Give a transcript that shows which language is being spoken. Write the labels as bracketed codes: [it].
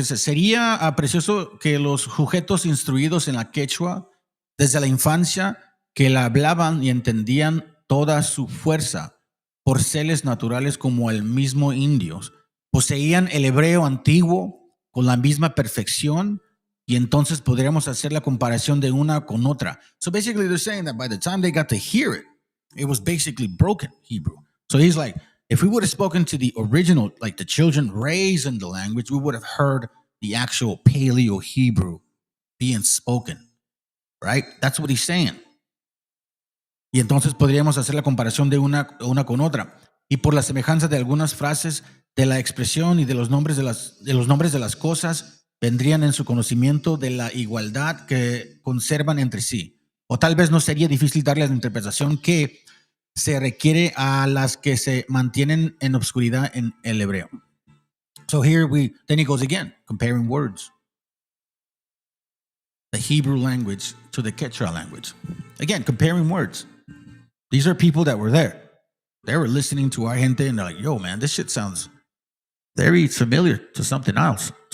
[es] Sería precioso que los sujetos instruidos en la quechua desde la infancia, que la hablaban y entendían toda su fuerza por seres naturales como el mismo indios, poseían el hebreo antiguo con la misma perfección, y entonces podríamos hacer la comparación de una con otra. [en] So basically they're saying that by the time they got to hear it, it was basically broken Hebrew. So he's like, if we would have spoken to the original, like the children raised in the language, we would have heard the actual Paleo Hebrew being spoken. Right? That's what he's saying. [es] Y entonces podríamos hacer la comparación de una con otra. Y por la semejanza de algunas frases de la expresión y de los nombres de las cosas, vendrían en su conocimiento de la igualdad que conservan entre sí. O tal vez no sería difícil darles la interpretación que se requiere a las que se mantienen en obscuridad en el hebreo. [en] So then he goes again, comparing words. The Hebrew language to the Quechua language. Again, comparing words. These are people that were there. They were listening to our gente and they're like, yo, man, this shit sounds very familiar to something else.